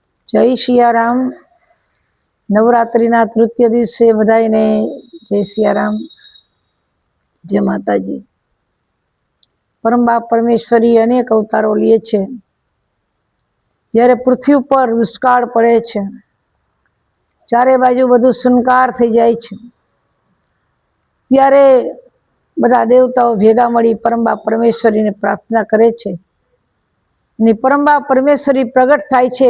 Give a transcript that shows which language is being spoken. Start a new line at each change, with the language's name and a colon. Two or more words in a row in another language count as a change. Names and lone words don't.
Hindi: जय सियाराम।
Gujarati: નવરાત્રિના તૃતીય દિવસે બધાઈને જય સિયારામ, જય માતાજી। પરમ બાપ પરમેશ્વરી અનેક અવતારો લે છે। જ્યારે પૃથ્વી પર દુષ્કાળ પડે છે, ચારે બાજુ બધું સુનકાર થઈ જાય છે, ત્યારે બધા દેવતાઓ ભેગા મળી પરમ બાપ પરમેશ્વરીને પ્રાર્થના કરે છે અને પરમ બાપ પરમેશ્વરી પ્રગટ થાય છે।